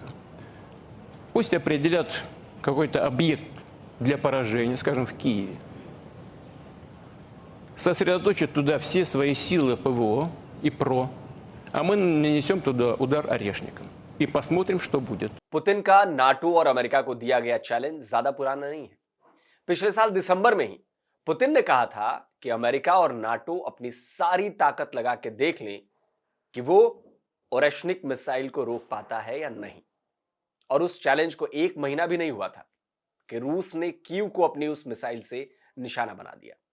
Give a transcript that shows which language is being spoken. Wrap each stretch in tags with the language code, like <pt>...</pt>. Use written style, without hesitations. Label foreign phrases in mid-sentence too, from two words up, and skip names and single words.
<ru>Пусть определят какой-то объект для поражения, скажем, в Киеве. Сосредоточат туда все свои силы ПВО и ПРО, а мы нанесем туда удар орешником и посмотрим, что будет.</ru> <hi>पुतिन का नाटो और अमेरिका को दिया गया चैलेंज ज्यादा पुराना नहीं है। पिछले साल दिसंबर में ही पुतिन ने कहा था कि अमेरिका और नाटो अपनी सारी ताकत लगा के देख लें कि वो ओरेशनिक मिसाइल को रोक पाता है या नहीं। और उस चैलेंज को एक महीना भी नहीं हुआ था कि रूस ने कीव को अपनी उस मिसाइल से निशाना बना दिया।</hi>